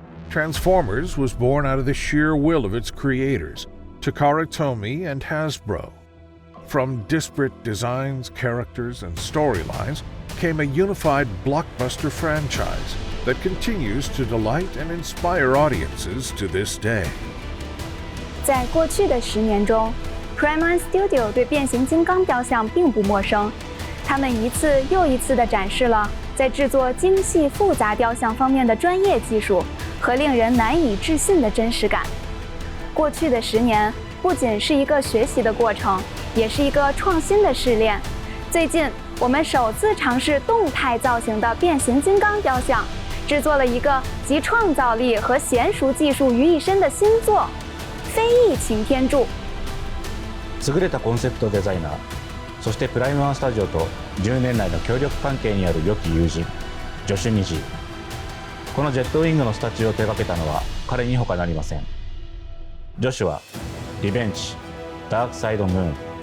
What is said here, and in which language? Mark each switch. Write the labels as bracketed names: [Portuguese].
[English] Transformers was born out of the sheer will of its creators, Takara Tomy and Hasbro. From disparate designs, characters, and storylines came a unified blockbuster franchise that continues to delight and inspire audiences to this day. [Chinese] 在过去的10年中 ，Prisma Studio 对变形金刚雕像并不陌生，他们一次又一次地展示了在制作精细复杂雕像方面的专业技术和令人难以置信的真实感。过去的10年不仅是一个学习的过程，也是一个创新的试炼。最近，我们首次尝试动态造型的变形金刚雕像，制作了一个集创造力和娴熟技术于一身的新作《飞翼擎天柱》。 [Japanese] 優れたコンセプトデザイナー、そしてプライマースタジオと10年来の協力関係にある良き友人、ジョシュ・ニジー。このジェットウィングのスタチューを手掛けたのは彼に他なりません。ジョシュはリベンジ、ダークサイドムーン、